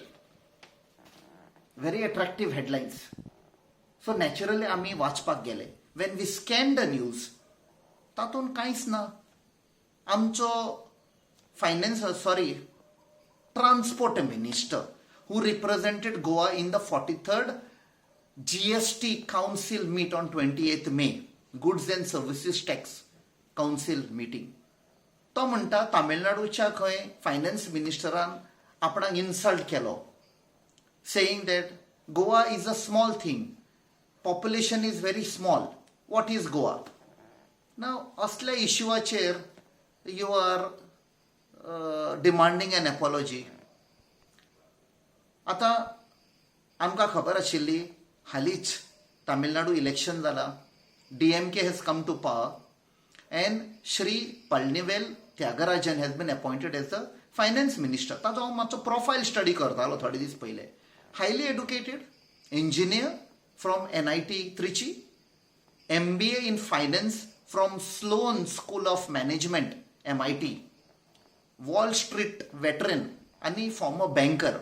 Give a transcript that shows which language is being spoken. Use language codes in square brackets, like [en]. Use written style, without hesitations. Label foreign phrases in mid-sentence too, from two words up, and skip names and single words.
[en] Very attractive headlines. so naturally [kok] आमी वाचपाक गेले. [en] when we scan the news, [kok] तातूंत कांयच ना. [en] आमचो transport minister who represented Goa in the 43rd GST Council meet on 28th May, Goods and Services Tax Council meeting. [kok] तो म्हणटा तामिळनाडूच्या खंय फायनान्स मिनिस्टरान आपणाक इन्सल्ट केलो, [en] saying that Goa is a small thing, population is very small, what is Goa. [kok] नाव असल्या इश्यूआचेर [en] you are demanding an apology. [kok] आता आमकां खबर आशिल्ली हालींच तामिळनाडू इलेक्शन जाला, [en] DMK has come to power and श्री पळनीवेल त्यागराजन has been appointed as the finance minister. [kok] ताचो हांव मातसो प्रोफायल स्टडी करतालो थोडे दीस पयले. [en] highly educated engineer from NIT त्रिची, MBA in finance from Sloan School of Management MIT, Wall Street veteran आनी former banker.